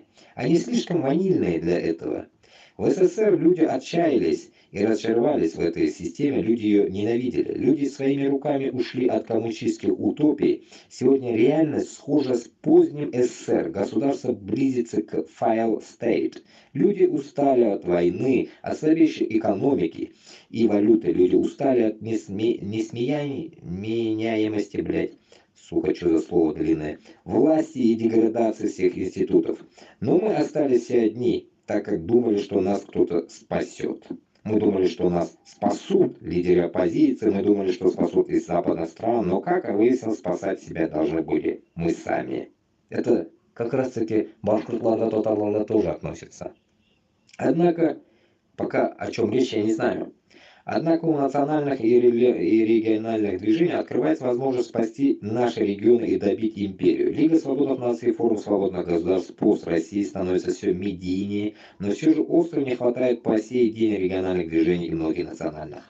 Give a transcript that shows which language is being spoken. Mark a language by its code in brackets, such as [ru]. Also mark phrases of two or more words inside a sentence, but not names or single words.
[ru] Они слишком ванильные для этого. В СССР люди отчаялись и разочаровались в этой системе, люди ее ненавидели. Люди своими руками ушли от коммунистических утопий. Сегодня реальность схожа с поздним СССР. Государство близится к [en] failed state. [ru] Люди устали от войны, от слабейшей экономики и валюты. Люди устали от несменяемости, блядь. Сука, что за слово длинное. Власти и деградации всех институтов. Но мы остались все одни, так как думали, что нас кто-то спасет. Мы думали, что нас спасут лидеры оппозиции, мы думали, что спасут из западных стран, но, как выяснилось, спасать себя должны были мы сами. Это как раз-таки [tt] башкортларда, татарларда [ru] тоже относится. Однако, пока о чем речь, я не знаю. Однако у национальных и региональных движений открывается возможность спасти наши регионы и добить империю. Лига свободных наций и форум свободных государств пост России становится все медийнее, но все же остро не хватает по сей день региональных движений и многонациональных.